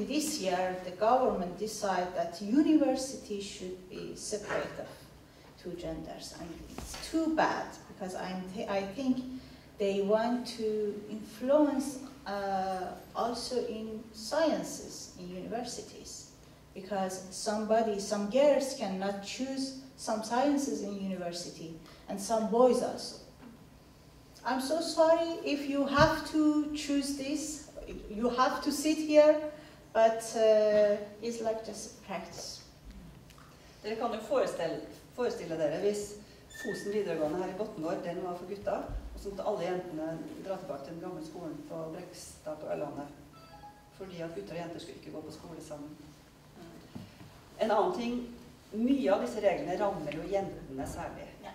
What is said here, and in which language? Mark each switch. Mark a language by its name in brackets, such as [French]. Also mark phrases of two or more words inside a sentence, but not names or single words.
[English] this year the government decide that university should be separate of two genders, and it's too bad because I think they want to influence also in sciences in universities, because some girls cannot choose some sciences in university, and some boys also. I'm so sorry if you have to choose this, you have to sit here, but it's like just practice. [Norwegian] Dere kan jo forestille dere hvis Fosen videregående her i Botnegård, den var for gutta, og så måtte alle jentene dra tilbake til den gamle skolen på Brekstad på Ørlandet, fordi at gutter og jenter skulle ikke gå på skole sammen. En annen ting, mye av disse reglene rammer jo jentene særlig.